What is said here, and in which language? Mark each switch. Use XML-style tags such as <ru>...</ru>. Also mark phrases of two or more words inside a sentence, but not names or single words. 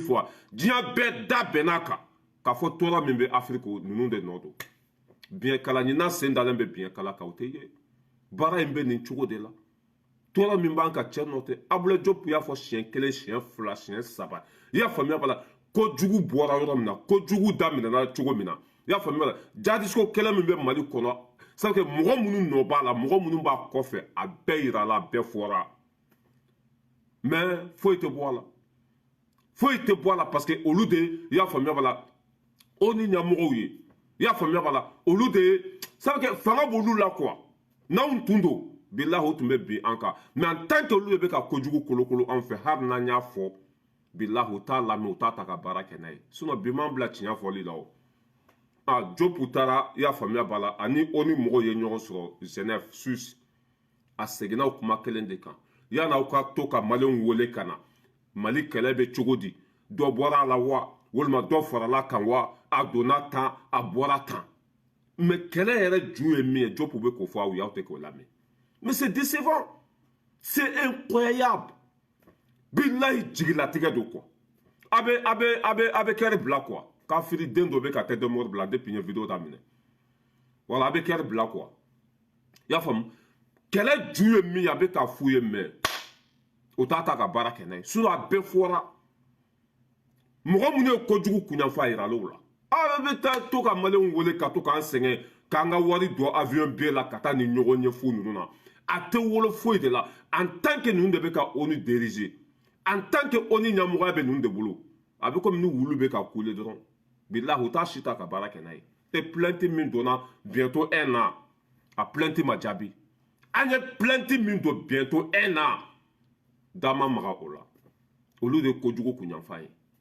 <bm>fois diɲɛ bɛɛ da bɛn'a kan k'a fɔ tɔɔrɔ min bɛ Afrique ninnu de nɔ don biɲɛkala ɲinan sen dalen bɛ biɲɛkala kan o tɛ ye baara in bɛ nin cogo de la tɔɔrɔ min b'an ka cɛ nɔ tɛ Abulaye Diop y'a fɔ siɲɛ 1 siɲɛ 2 siɲɛ 3 i y'a faamuya b'a la kojugu bɔra yɔrɔ min na kojugu daminɛna cogo min na i y'a faamuya la jihadiste kɛlɛ min bɛ Mali kɔnɔ</bm> <fr>c'est que</fr> <bm>mɔgɔ minnu nɔ b'a la mɔgɔ minnu b'a kɔfɛ a bɛɛ yira la a bɛɛ fɔra mais foyi tɛ bɔ a la foyi tɛ bɔ a la</bm> <fr>parce que</fr> <bm>olu de i y'a faamuya b'a la o ni ɲɛmɔgɔw ye i y'a faamuya b'a la olu de ye</bm> <fr>c'est que</fr> <bm>fanga b'olu la quoi n'anw tun don bilahi o tun bɛ bin an kan</bm> <fr>mais en tant que</fr> <bm>olu de bɛ ka kojugu kolokolo an fɛ hali n'an y'a fɔ bilahi u t'a lamɛn u t'a ta ka baara kɛ n'a ye sinon bi m'an bila tiɲɛ fɔli la o Diop taara i y'a faamuya b'a la ani o ni mɔgɔw ye ɲɔgɔn sɔrɔ Genève Suisse a seginna o kuma kelen de kan yan'aw ka to ka Maliɲɛnw wele ka na Mali kɛlɛ bɛ cogo di dɔ bɔra a la wa walima dɔ farala kan wa a donna tan a bɔra tan mais kɛlɛ yɛrɛ ju ye min ye Diop bɛ k'o fɔ aw ye aw tɛ k'o lamɛn</bm> <fr>mais c'est décevant c'est incroyable</fr> <bm>bilahi jigilatigɛ don quoi a bɛ kɛri bila quoi kafiri den dɔ bɛ ka</bm> <fr>tête de mort</fr> <bm>bila depuis n ye vidéo daminɛ voilà a bɛ kɛri bila quoi i y'a faamu kɛlɛ ju ye min ye a bɛ k'a f'u ye mais o t'a ta ka baara kɛ n'a ye sinon a bɛɛ fɔra mɔgɔ minnu ye kojugu kunyanfan a yira l'o la aw bɛ taa to ka Maliɲɛnw wele ka to k'an sɛgɛn k'an ka wari don avion bɛɛ la ka taa ni ɲɔgɔn ye fu ninnu na a tɛ wolo foyi de la</bm> <fr>en tant que</fr> <bm>ninnu de bɛ ka ONU</bm> <fr>diriger en tant que</fr> <bm>ONU ɲɛmɔgɔya bɛ ninnu de bolo a bɛ komi ni wulu bɛ ka kule dɔrɔn bilahi u t'a si ta ka baara kɛ n'a ye</bm> <fr>et plainte</fr> <bm>min donna bientôt 1 an a plainte ma jaabi an ye plainte min don bientôt 1 an da ma maga o la olu de ye kojugu kunyanfan ye</bm>